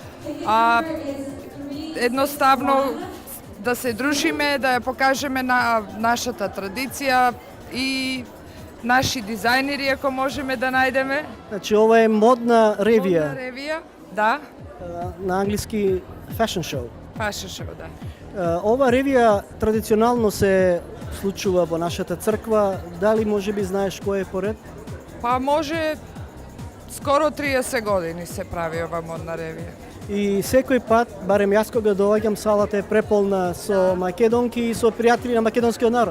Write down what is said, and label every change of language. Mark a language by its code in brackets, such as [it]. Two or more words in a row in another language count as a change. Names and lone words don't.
[mk] Едноставно да се дружиме, да ја покажеме на нашата традиција и наши дизајнери, ако можеме да најдеме. Значи, ова е модна ревија. Модна ревија, да. На англиски [en] fashion show. Fashion show, [mk] да. Ова ревија традиционално се случува во нашата црква. Дали може би знаеш кој е поред? Па може скоро 30 години се прави ова модна ревија. И секој пат, барем јас кога доаѓам, салата е преполна со македонки и со пријатели на македонскиот народ.